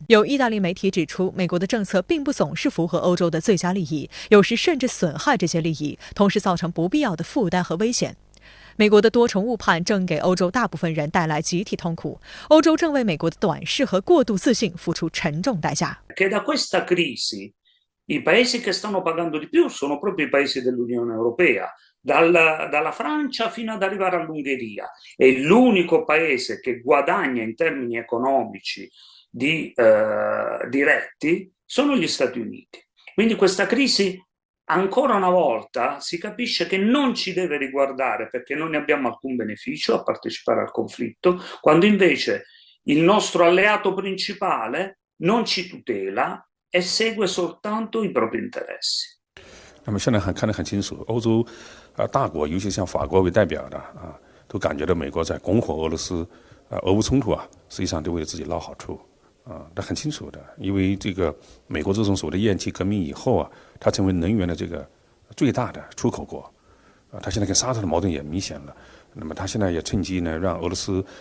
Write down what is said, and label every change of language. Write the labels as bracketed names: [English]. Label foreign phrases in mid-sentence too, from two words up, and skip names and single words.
[Chinese] 有意大利媒体指出，美国的政策并不总是符合欧洲的最佳利益，有时甚至损害这些利益，同时造成不必要的负担和危险。美国的多重误判正给欧洲大部分人带来集体痛苦，欧洲正为美国的短视和过度自信付出沉重代价。 [Italian] I paesi che stanno pagando di più sono proprio i paesi dell'Unione Europea, dalla Francia fino ad arrivare all'Ungheria. E l'unico paese che guadagna in termini economici diretti sono gli Stati Uniti. Quindi questa crisi, ancora una volta, si capisce che non ci deve riguardare perché non ne abbiamo alcun beneficio a partecipare al conflitto, quando invece il nostro alleato principale non ci tutela e segue soltanto i propri interessi。 [Chinese] 那么现在看得很清楚，欧洲大国，尤其像法国为代表的都感觉到美国在拱火俄罗斯，俄乌冲突实际上都为自己捞好处那很清楚的，因为这个美国这种所谓的烟气革命以后它成为能源的这个最大的出口国它现在跟沙特的矛盾也明显了，那么它现在也趁机呢让俄罗斯